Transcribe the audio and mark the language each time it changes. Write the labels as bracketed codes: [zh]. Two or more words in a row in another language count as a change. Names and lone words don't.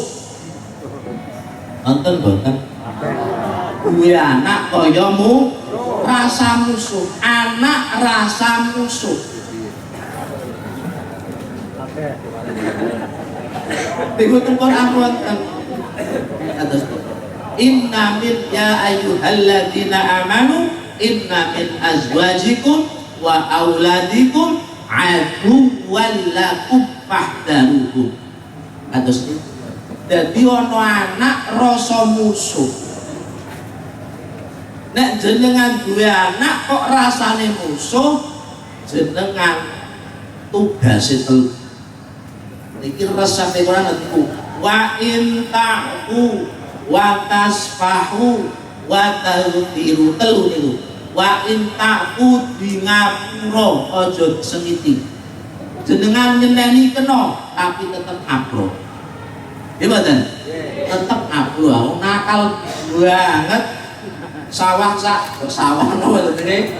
[jv] Nonton boten? Duwe anak kaya rasa musuh. Anak rasa musuh. Niku tempon aku wonten. [ar] Kados إن من يا أيها الذين آمنوا إن من أزواجكم وأولادكم عدوا لكم فاحذروهم. [jv] Kados niku. Dadi ana anak rasa musuh. Nek jenengan duwe anak kok rasane musuh, jenengan tugase telu. Niki resape Quran niku [ar] وإن تعفوا وتصفحوا وتغفروا [jv] telu niku. [ar] وإن تعفوا [jv] di ngapura aja sengiti. Jenengan nyeneni kena tapi tetep apro. Nggih mboten? Tetep apro. Nakal banget. Sawah napa jenenge?